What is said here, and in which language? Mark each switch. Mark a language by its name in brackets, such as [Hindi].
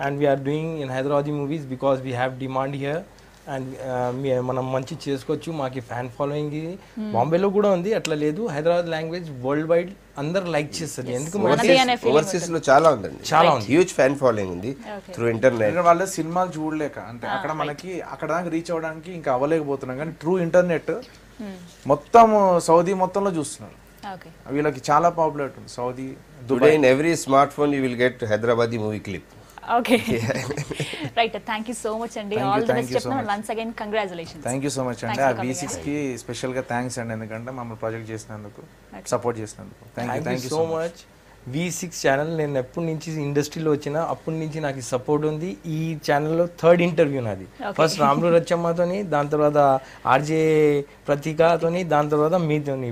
[English] And we are doing in Hyderabadi movies because we have demand here. [Telugu] And మనం మంచి చేసుకోవచ్చు, మాకు fan following ఇది బాంబేలో కూడా ఉంది, అట్లా లేదు. హైదరాబాద్ లాంగ్వేజ్ వరల్డ్ వైడ్ అందరు లైక్ చేస్తారు. ఎందుకు ఓవర్సీస్ లో చాలా ఉందండి, చాలా ఉంది, హ్యూజ్ ఫ్యాన్ ఫాలోయింగ్ ఉంది త్రూ ఇంటర్నెట్. వాళ్ళ సినిమాలు చూడలేక అంటే అక్కడ మనకి అక్కడ దాకా రీచ్ అవ్వడానికి ఇంకా అవ్వలేకపోతున్నాం, కానీ ట్రూ ఇంటర్నెట్ మొత్తం సౌదీ మొత్తంలో చూస్తున్నారు. వీళ్ళకి చాలా పాపులర్ ఉంది Saudi. [English] Today in every smart phone you will get Hyderabadi movie clip. Okay. Right. Thank you so much and all the best [Telugu] చెప్తున్నాను. [English] Once again congratulations. Thank you so much అండి. [Telugu] ఆ V6 కి special గా thanks అండి, ఎందుకంటే మమ్మల్ని project చేసినందుకు, support చేసినందుకు. [English] Thank you so much. [Telugu] V6 channel నేను ఎప్పటి నుంచి ఇండస్ట్రీలో వచ్చినా అప్పటి నుంచి నాకు సపోర్ట్ ఉంది. ఈ ఛానల్లో 3rd ఇంటర్వ్యూ నాది. ఫస్ట్ రాములు రచ్చమ్మతోని, దాని తర్వాత ఆర్జే ప్రతీకతోని, దాని తర్వాత మీతోని.